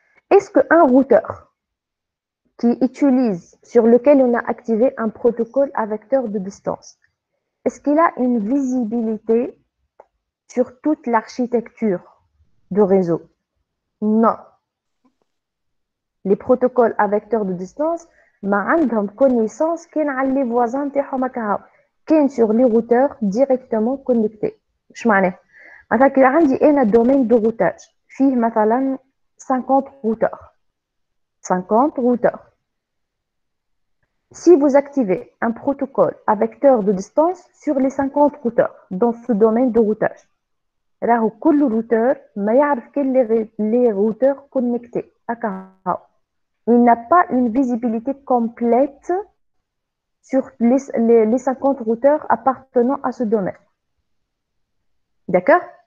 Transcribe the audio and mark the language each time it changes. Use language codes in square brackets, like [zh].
[fr] Est-ce qu'un routeur sur lequel on a activé un protocole à vecteur de distance, est-ce qu'il a une visibilité sur toute l'architecture de réseau? Non. Les protocoles à vecteur de distance, [ar] ما عندهم [fr] connaissance [ar] كاين على [fr] les voisins [ar] تاعهم هكا كاين [fr] sur les routeurs directement connectés. [ar] اش معناه؟ مثلا كي عندي انا [fr] domaine de routage [ar] فيه مثلا 50 routeurs. [fr] 50 routeurs. Si vous activez un protocole à vecteur de distance sur les 50 routeurs dans ce domaine de routage, [ar] راهو كل [fr] routeur [ar] ما يعرف كاين [fr] les routeurs connectés. Il n'a pas une visibilité complète sur les 50 routeurs appartenant à ce domaine. D'accord?